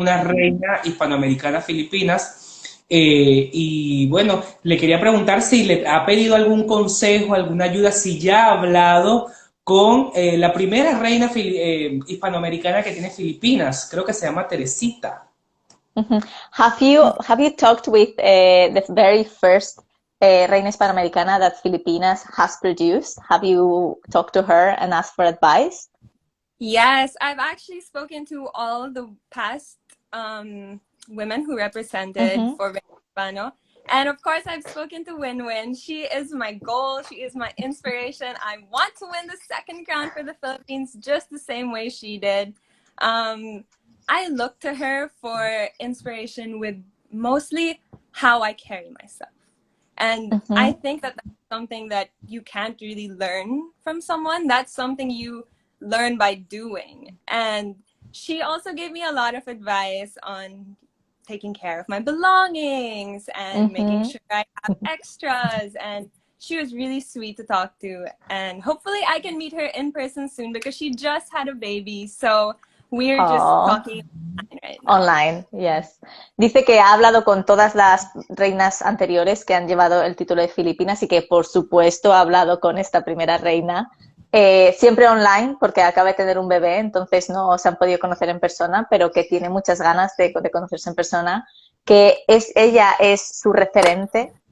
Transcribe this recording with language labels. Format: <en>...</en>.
<es>una reina hispanoamericana Filipinas. Y bueno, le quería preguntar si le ha pedido algún consejo, alguna ayuda, si ya ha hablado con la primera reina hispanoamericana que tiene Filipinas, creo que se llama Teresita. Mhm.</es> <en>Have you talked with the very first Reina Hispanoamericana that Filipinas has produced? Have you talked to her and asked for advice? Yes, I've actually spoken to all of the past women who represented Mhm. for Hispano. And of course, I've spoken to Win-Win. She is my goal. She is my inspiration. I want to win the second crown for the Philippines just the same way she did. I look to her for inspiration with mostly how I carry myself. And I Mhm. think that that's something that you can't really learn from someone. That's something you learn by doing. And she also gave me a lot of advice on taking care of my belongings and making Mhm. sure I have extras. And she was really sweet to talk to. And hopefully I can meet her in person soon because she just had a baby. So we're just Oh. talking online right now. Online, yes.</en> <es>Dice que ha hablado con todas las reinas anteriores que han llevado el título de Filipinas y que, por supuesto, ha hablado con esta primera reina, siempre online, porque acaba de tener un bebé, entonces no se han podido conocer en persona, pero que tiene muchas ganas de conocerse en persona, que ella es su referente,</es>